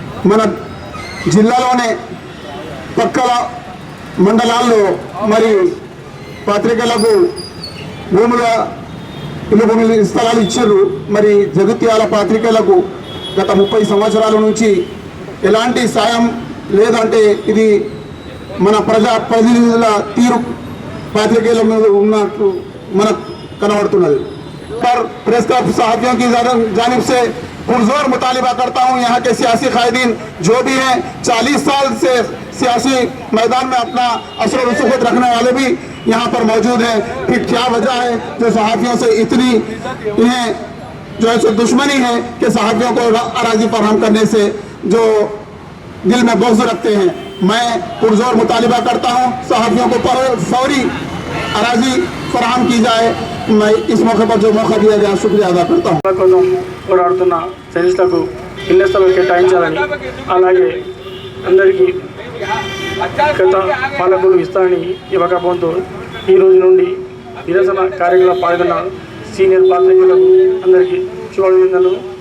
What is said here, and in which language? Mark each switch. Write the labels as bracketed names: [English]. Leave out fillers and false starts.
[Telugu] మన జిల్లాలోనే పక్కల మండలాల్లో మరి పత్రికలకు ఇల్లు భూములు స్థలాలు ఇచ్చారు. మరి జగిత్యాల పత్రికలకు గత 30 సంవత్సరాల నుంచి ఎలాంటి సాయం లేదంటే ఇది మన ప్రజాప్రతినిధుల తీరు పాత్రికేయుల మీద ఉన్నట్టు మనకు కనబడుతున్నది. [Hindi] प्रेस क्लब साथियों की जानिब से पुरजोर मुतालिबा करता हूँ, यहाँ के सियासी कायदीन जो भी हैं 40 साल से सियासी मैदान में अपना असर रसूखत रखने वाले भी यहाँ पर मौजूद हैं। फिर क्या वजह है जो सहाफ़ियों से इतनी इन्हें जो है सो दुश्मनी है कि सहाफ़ियों को अराजी फराहम करने से जो दिल में बुग़्ज़ रखते हैं। मैं पुरजोर मुतालिबा करता हूँ सहाफ़ियों को फौरी अराजी फराहम की जाए। मैं इस मौके पर जो मौका दिया गया शुक्रिया अदा करता हूँ। [Telugu] పోరాడుతున్న జర్నలిస్టులకు ఇళ్ల స్థలాలు కేటాయించాలని, అలాగే అందరికీ గత పాలకులు ఇస్తానని ఇవ్వకపోతే ఈ రోజు నుండి నిరసన కార్యక్రమంలో పాల్గొన్న సీనియర్ పాత్రికేయులకు అందరికీ శుభాభినందనలు.